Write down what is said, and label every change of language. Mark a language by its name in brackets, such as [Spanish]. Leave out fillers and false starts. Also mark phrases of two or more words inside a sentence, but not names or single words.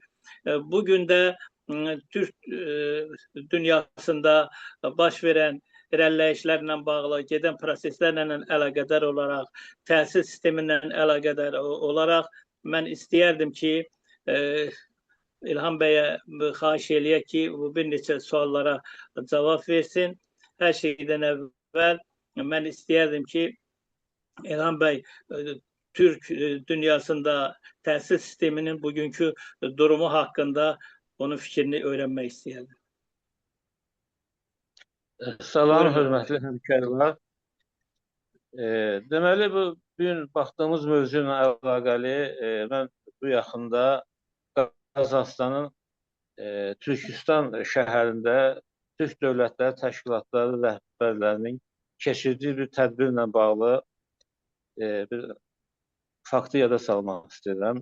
[Azerbaijani] Bugün də Türk dünyasında baş verən irəliləyişlərlə bağlı, gedən proseslərlə əlaqədar olaraq, təhsil sistemindən əlaqədar olaraq mən istəyərdim ki, İlham Bey'e xahiş eləyək ki, bu bir neçə suallara cavab versin. [Turkish] Her şeyden evvel ben [Azerbaijani] istəyərdim ki, İlham Bey Türk dünyasında təhsil sisteminin bugünkü durumu hakkında onun [Turkish] fikrini öğrenmek [Azerbaijani] istəyərdim. Salam, hörmətli həmkarlar. Deməli, bu gün baxdığımız mövzuyla əlaqəli mən bu yaxında Qazaxıstanın Türkistan şəhərində Türk Dövlətləri Təşkilatları rəhbərlərinin keçirdiyi bir tədbirlə bağlı bir faktı yada salmaq istəyirəm.